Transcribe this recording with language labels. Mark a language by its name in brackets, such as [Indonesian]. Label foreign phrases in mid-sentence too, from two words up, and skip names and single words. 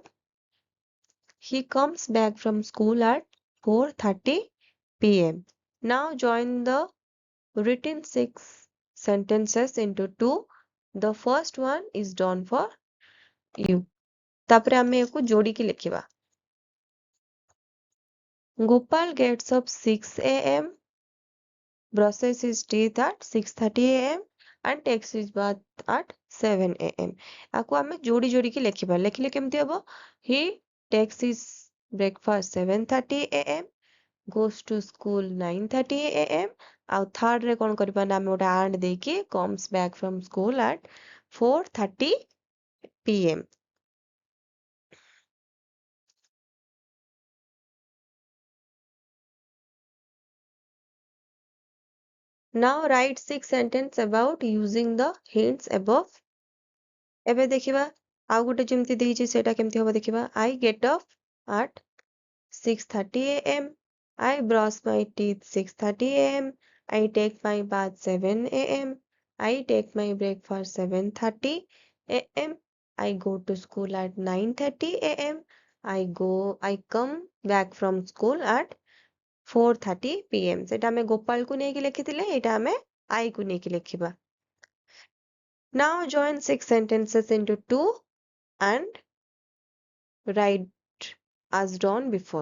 [English] He comes back from school at 4:30 p.m. Now join the written 6 sentences into 2. The first one is done for you. [Odia] ତାପରେ ଆମେ ୟାକୁ ଯୋଡ଼ିକି ଲେଖିବା। [English] Gopal gets up 6 a.m. brushes his teeth at 6:30 a.m. and takes his bath at 7 a.m. [Odia] ୟାକୁ ଆମେ ଯୋଡ଼ି ଯୋଡ଼ିକି ଲେଖିବା। ଲେଖିଲେ କେମିତି ହବ? [English] He takes his breakfast 7:30 a.m. goes to school 9:30 a.m. [Odia] ଆଉ ଥାର୍ଡ ରେ କଣ କରିବା ନା ଆମେ ଗୋଟେ and ଦେଇକି [English] comes back from school at 4:30 p.m. Now write 6 sentences about using the hints above. [Odia] ଏବେ ଦେଖିବା ଆଉ ଗୋଟେ ଯେମିତି ଦେଇଛି ସେଇଟା କେମିତି ହବ ଦେଖିବା। [English] I get up at 6:30 a.m. I brush my teeth 6:30 a.m. I take my bath 7 a.m. I take my breakfast 7:30 a.m. I go to school at 9:30 a.m. I come back from school at 4:30 p.m. [Odia] ସେଟା ଆମେ ଗୋପାଳକୁ ନେଇକି ଲେଖିଥିଲେ, ଏଇଟା ଆମେ ଆଈକୁ ନେଇକି ଲେଖିବା। [English] Now join 6 sentences into 2 and write as done before.